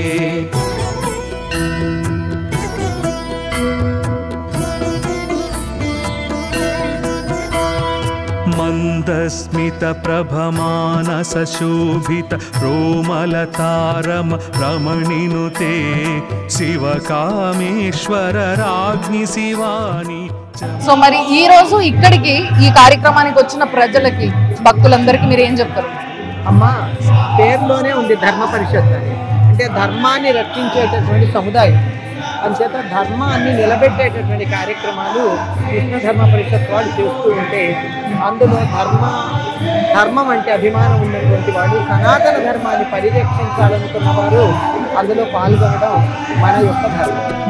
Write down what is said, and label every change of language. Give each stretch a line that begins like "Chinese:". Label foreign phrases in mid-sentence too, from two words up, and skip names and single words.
Sanskrit: मंदस्मित प्रभमानस शोभित रोमलतारम रमणिनुते शिव कामेश्वर राज्ञि शिवानी.
Telugu: సో మరి ఈ రోజు ఇక్కడికి ఈ కార్యక్రమానికి వచ్చిన ప్రజలకి భక్తులందరికీ మీరు ఏం చెప్తారు? అమ్మ పేరులోనే ఉంది ధర్మ పరిషత్ అని, అంటే ధర్మాన్ని రక్షించేటటువంటి సముదాయం. అంచేత ధర్మాన్ని నిలబెట్టేటటువంటి కార్యక్రమాలు కృష్ణ ధర్మ పరిషత్ వాళ్ళు చేస్తూ ఉంటే అందులో ధర్మం అంటే అభిమానం ఉన్నటువంటి వాడు, సనాతన ధర్మాన్ని పరిరక్షించాలనుకున్న వారు అందులో పాల్గొనడం మన యొక్క ధర్మం.